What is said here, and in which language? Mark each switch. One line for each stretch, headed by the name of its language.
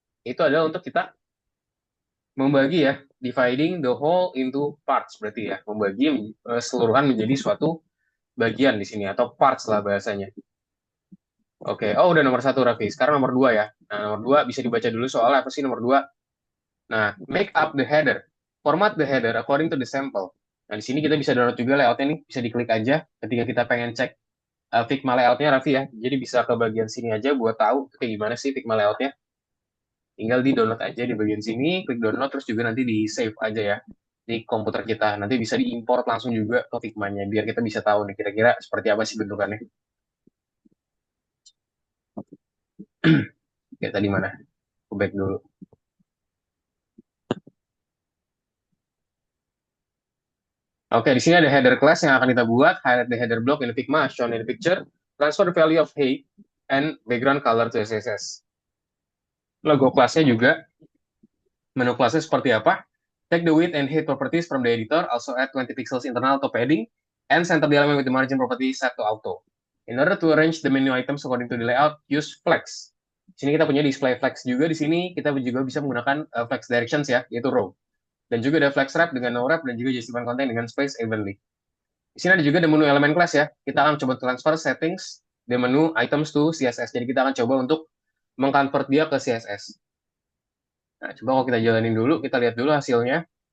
Indonesian: Itu adalah untuk kita membagi ya,
English: dividing the whole into parts
Indonesian: berarti ya, membagi keseluruhan menjadi suatu bagian di sini atau parts lah bahasanya. Oke, oh udah nomor satu Raffi. Sekarang nomor dua ya. Nah, nomor dua bisa dibaca dulu soalnya apa sih nomor dua?
English: Nah, make up the header. Format the header according to the sample.
Indonesian: Nah, di sini kita bisa download juga layoutnya nih. Bisa diklik aja ketika kita pengen cek Figma layoutnya Raffi ya. Jadi bisa ke bagian sini aja buat tahu kayak gimana sih Figma layoutnya. Tinggal di download aja di bagian sini, klik download terus juga nanti di save aja ya di komputer kita. Nanti bisa diimport langsung juga ke Figma-nya biar kita bisa tahu nih kira-kira seperti apa sih bentukannya. Kayak tadi mana? Aku back dulu. Oke, di sini ada header class yang akan kita buat.
English: Highlight the header block in the Figma as shown in the picture. Transfer the value of height and background color to SSS.
Indonesian: Logo kelasnya juga, menu kelasnya seperti apa?
English: Take the width and height properties from the editor, also add 20 pixels internal to padding, and center the element with the margin property set to auto. In order to arrange the menu items according to the layout, use flex.
Indonesian: Di sini kita punya display flex juga. Di sini kita juga bisa menggunakan flex directions ya, yaitu row. Dan juga ada flex wrap dengan no wrap dan juga justify content dengan space evenly. Di sini ada juga the menu elemen class ya. Kita akan coba transfer settings the menu items to CSS. Jadi kita akan coba untuk mengconvert dia ke CSS. Nah, coba kalau kita jalanin dulu, kita lihat dulu hasilnya.